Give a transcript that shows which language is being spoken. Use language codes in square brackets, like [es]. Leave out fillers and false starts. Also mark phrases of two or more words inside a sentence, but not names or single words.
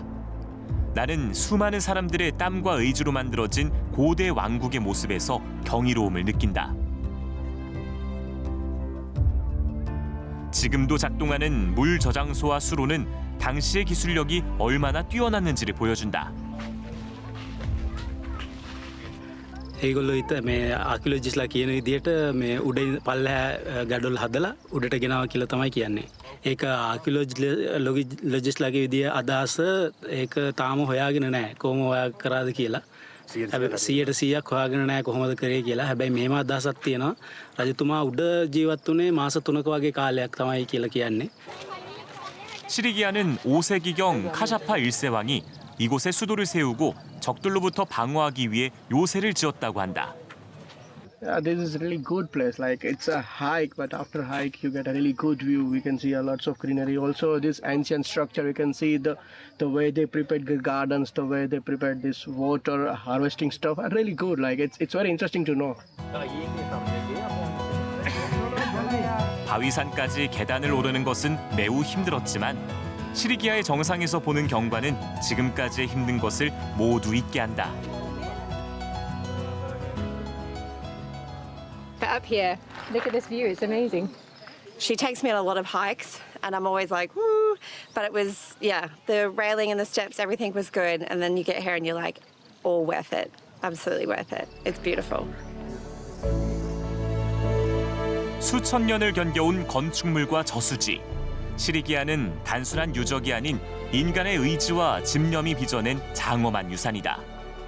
[ko] 나는 수많은 사람들의 땀과 의지로 만들어진 고대 왕국의 모습에서 경이로움을 느낀다. 지금도 작동하는 물 저장소와 수로는 당시의 기술력이 얼마나 뛰어났는지를 보여준다. [si] ඒගොල්ලෝ මේ ආකියොලොජිස්ලා කියන විදිහට මේ උඩ පල්ලෙහා ගඩොල් හදලා උඩට ගෙනාවා කියලා තමයි කියන්නේ. ඒක ආකියොලොජිස්ලාගේ විදිය අදහස ඒක තාම හොයාගෙන නැහැ. කොහොම හොයා කරාද කියලා. හැබැයි 100%ක් හොයාගෙන නැහැ කොහොමද කරේ කියලා. හැබැයි මෙහෙම අදහසක් තියෙනවා. රජතුමා උඩ ජීවත් වුණේ මාස 3ක වගේ කාලයක් තමයි කියලා කියන්නේ. [ko] 시리기아는 5세기경 카샤파 1세왕이 이곳에 수도를 세우고 적들로부터 방어하기 위해 요새를 지었다고 한다. [en] Yeah, this is a really good place. Like it's a hike, but after hike you get a really good view. We can see a lots of greenery. Also, this ancient structure, we can see the way they prepared the gardens, the way they prepared this water harvesting stuff. Are really good. Like it's very interesting to know. [ko] 바위산까지 계단을 오르는 것은 매우 힘들었지만 시리기아의 정상에서 보는 경관은 지금까지의 힘든 것을 모두 잊게 한다. [en] up here. Look at this view, it's amazing. She takes me on a lot of hikes and I'm always like, woo. But it was, yeah, the railing and the steps, everything was good. And then you get here and you're like, all worth it. Absolutely worth it. It's beautiful. [ko] 수천 년을 견뎌온 건축물과 저수지. 시리기아는 단순한 유적이 아닌 인간의 의지와 집념이 빚어낸 장엄한 유산이다.